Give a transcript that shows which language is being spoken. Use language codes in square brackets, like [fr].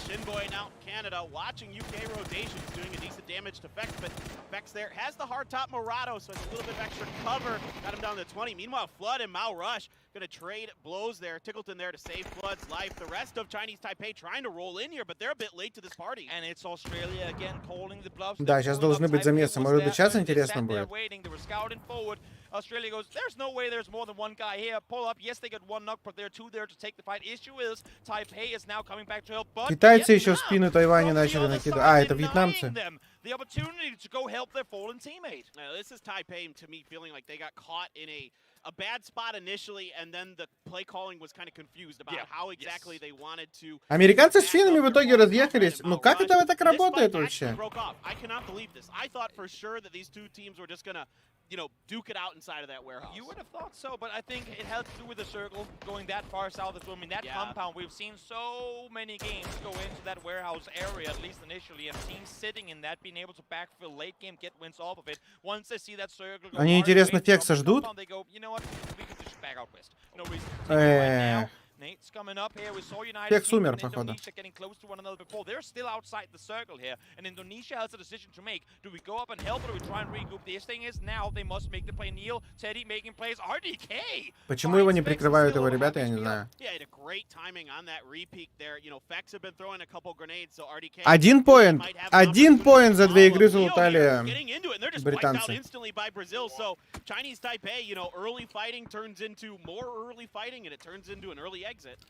[en] Shinboy now Canada watching UK rotations doing a decent damage to Fex, but Fex there has the hard top Morado, so it's a little bit of extra cover. Got him down to 20. Meanwhile, Flood and Mao Rush gonna trade blows there. Tickleton there to save Flood's life. The rest of Chinese Taipei trying to roll in here, but they're a bit late to this party. And it's Australia again calling the bluffs. [ru] Да, сейчас должны быть замесы. Может быть, сейчас интересно будет. [en] They were scouting forward. Australia goes, there's no way there's more than one guy here. Pull up. Yes, they got one knock, but there are two there to take the fight. Issue is, Taipei is now coming back to help. But [ru] Китайцы еще в спину Тайваня начали накидывать. А, это вьетнамцы. [en] The opportunity to go help their fallen teammate. Now, this is Taipei, to me, feeling like they got caught in a bad spot initially, and then the play calling was kind of confused about how exactly they wanted to. [ru] Американцы с финнами в итоге разъехались. Ну как это так работает вообще? [en] I cannot believe this. I thought for sure that these two teams were just gonna, you know, duke it out inside of that warehouse. You would have thought so, but I think it had to do with the circle going that far south as well. I mean, that compound, we've seen so many games go into that warehouse area, at least initially, and teams sitting in that, being able to backfill late game, get wins off of it. Once they see that circle go, [ru] Они, интересно, Фекса ждут? [en] They go, you know what, we could just back out west. No reason to take it right now. Nate's coming up here. We saw United [ru] Фекс умер, походу. [en] Indonesia getting close to one another before. They're still outside the circle here, and Indonesia has a decision to make. Do we go up and help, or do we try and regroup? This thing is now they must make the play. Neil, Teddy making plays. RDK. [ru] Почему его не прикрывают его ребята, я не знаю. [en] Yeah, had a great timing on that repeat there. You know, Fex have been throwing a couple grenades, so RDK. [ru] Один поинт за 2 игры залутали британцы. [en] Instantly by Brazil. So Chinese Taipei, you know, early fighting turns into more early fighting, and it turns into an early exit.